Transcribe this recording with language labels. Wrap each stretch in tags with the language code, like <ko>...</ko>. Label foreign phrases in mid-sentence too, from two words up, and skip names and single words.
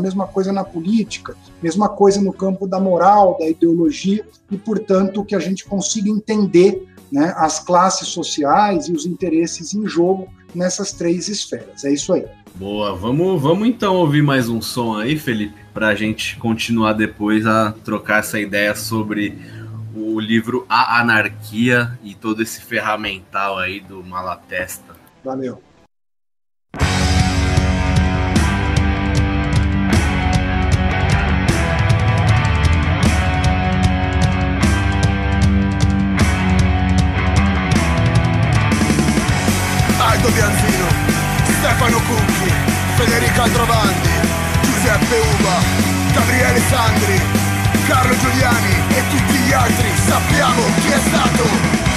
<pt>Mesma coisa na política, mesma coisa no campo da moral, da ideologia, e, portanto, que a gente consiga entender, né, as classes sociais e os interesses em jogo nessas três esferas. É isso aí. Boa, vamos então ouvir mais um som aí, Felipe, para a gente continuar depois a trocar essa ideia sobre o livro A Anarquia e todo esse ferramental aí do Malatesta. Valeu.</pt> <it>Aldo Bianzino, Stefano Cucchi, Federica Aldrovandi, Giuseppe Uva, Gabriele Sandri, Carlo Giuliani e tutti gli altri sappiamo chi è stato.</it>